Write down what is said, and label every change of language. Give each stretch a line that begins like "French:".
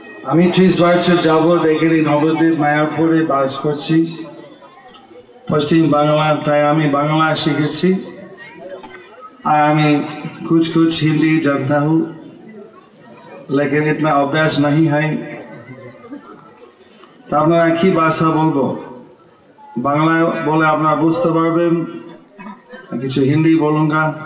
Bangla: আমি 30 বছর যাবৎ এখানে নবদ্বীপ মায়াপুরে বাস করছি, পশ্চিম বাংলা। তাই আমি বাংলা শিখেছি
Hindi: और हमें कुछ कुछ हिंदी जानता हूँ, लेकिन इतना अभ्यास नहीं है।
Bangla: तो আপনারা কি ভাষা বলবো, বাংলা বলে আপনারা বুঝতে পারবেন, কিছু হিন্দি বলুঙ্গা।